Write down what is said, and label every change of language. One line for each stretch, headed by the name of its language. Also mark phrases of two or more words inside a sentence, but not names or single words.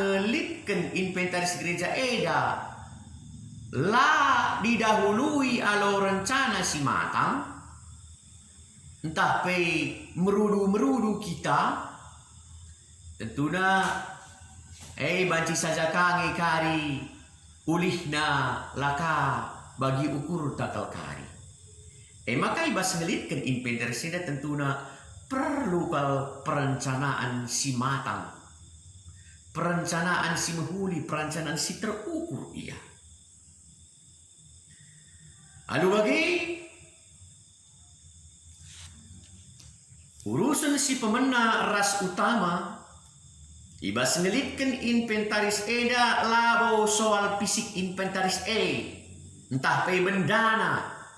Batak Karo: ngelitkan inventaris gereja eda lah didahului alo rencana si matang entah pe merudu-merudu kita tentunya banci saja kange kari ulih na laka bagi ukur takal kari. Maka ibas ngelitkan inventaris eda tentuna perlu kal perencanaan si matang, perencanaan si mahuli, perencanaan si terukur iya. Alu bagi urusan si pemena ras utama, ibas ngelitkan inventaris eda labo soal fisik inventaris entah pay bendana.